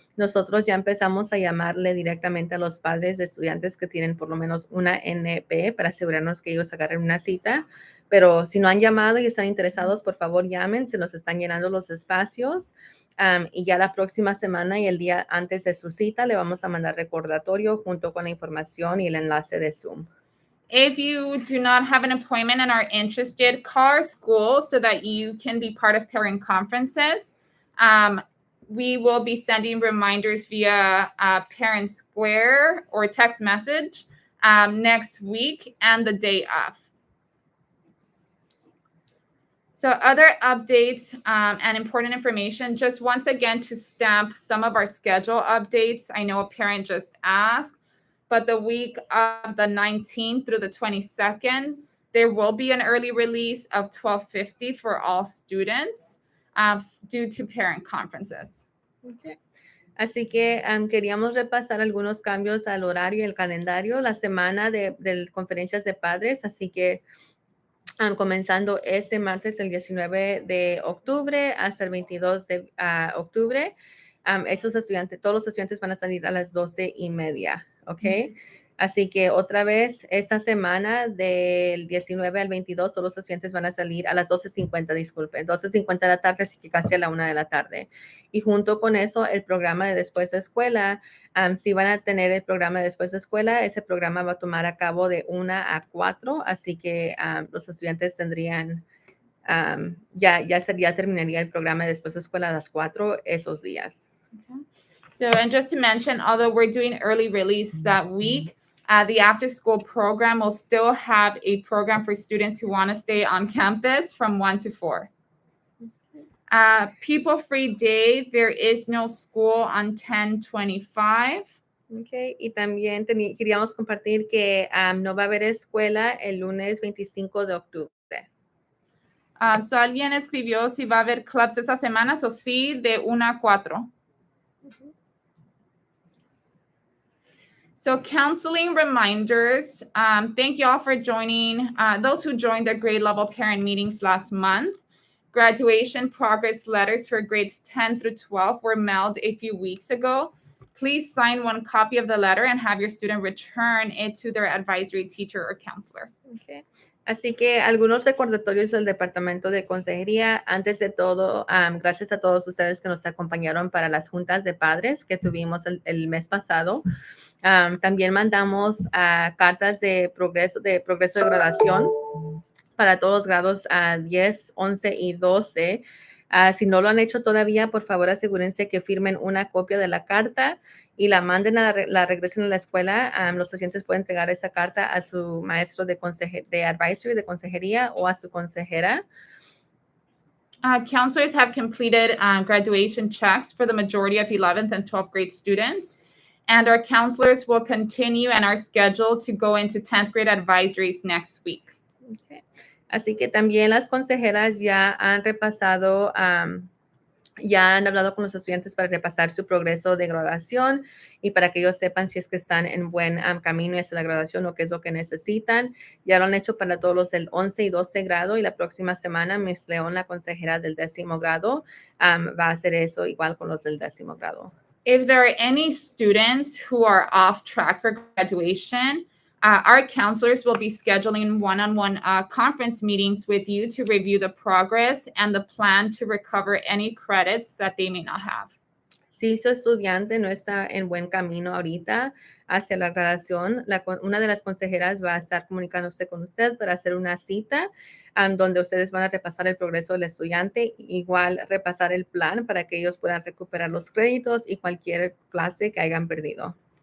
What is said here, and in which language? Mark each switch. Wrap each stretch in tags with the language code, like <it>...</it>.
<es>Nosotros ya empezamos a llamarle directamente a los padres de estudiantes que tienen por lo menos una NP para asegurarnos que ellos agarren una cita. Pero si no han llamado y están interesados, por favor llamen, se nos están llenando los espacios. Y ya la próxima semana y el día antes de su cita le vamos a mandar recordatorio junto con la información y el enlace de Zoom.</es> <en>If you do not have an appointment and are interested, call our school so that you can be part of parent conferences. We will be sending reminders via Parent Square or text message next week and the day of. So other updates and important information, just once again to stamp some of our schedule updates. I know a parent just asked, but the week of the 19th through the 22nd, there will be an early release of 12:50 for all students due to parent conferences. Okay.</en> <es>Así que queríamos repasar algunos cambios al horario y el calendario, la semana de conferencias de padres, así que comenzando este martes, el 19 de octubre, hasta el 22 de octubre. Todos los estudiantes van a salir a las 12:30, ¿ok? Así que otra vez, esta semana del 19 al 22, todos los estudiantes van a salir a las 12:50, disculpen, 12:50 de la tarde, así que casi a la 1 de la tarde. Y junto con eso, el programa de después de escuela, si van a tener el programa de después de escuela, ese programa va a tomar a cabo de 1 a 4, así que los estudiantes tendrían, ya terminaría el programa de después de escuela a las 4 esos días.</es> <en>Okay. So, and just to mention, although we're doing early release that week, the after-school program will still have a program for students who want to stay on campus from 1 to 4. People-free day, there is no school on 10/25. Okay.</en> <es>Y también queríamos compartir que no va a haber escuela el lunes 25 de octubre. So alguien escribió si va a haber clubs esa semana, so sí, de 1 a 4.</es> <en>So counseling reminders, thank you all for joining, those who joined the grade level parent meetings last month. Graduation progress letters for grades 10 through 12 were mailed a few weeks ago. Please sign one copy of the letter and have your student return it to their advisory teacher or counselor. Okay.</en> <es>Así que algunos recordatorios del Departamento de Consejería. Antes de todo, gracias a todos ustedes que nos acompañaron para las juntas de padres que tuvimos el mes pasado. También mandamos cartas de progreso de graduación para todos los grados 10, 11 y 12. Si no lo han hecho todavía, por favor asegúrense que firmen una copia de la carta y la manden la regresen a la escuela. Los estudiantes pueden entregar esa carta a su maestro de advisory, de consejería o a su consejera.</es> <en>Counselors have completed graduation checks for the majority of 11th and 12th grade students. And our counselors will continue and are scheduled to go into 10th grade advisories next week. Okay.</en> <es>Así que también las consejeras ya han repasado, ya han hablado con los estudiantes para repasar su progreso de graduación y para que ellos sepan si es que están en buen camino hacia la graduación o qué es lo que necesitan. Ya lo han hecho para todos los del 11 y 12 grado y la próxima semana Miss León, la consejera del 10º grado, va a hacer eso igual con los del 10º grado.</es> <en>If there are any students who are off track for graduation, our counselors will be scheduling one-on-one conference meetings with you to review the progress and the plan to recover any credits that they may not have.</en> <es>Si su estudiante no está en buen camino ahorita hacia la graduación, una de las consejeras va a estar comunicándose con usted para hacer una cita donde ustedes van a repasar el progreso del estudiante, igual repasar el plan para que ellos puedan recuperar los créditos y cualquier clase que hayan perdido.</es>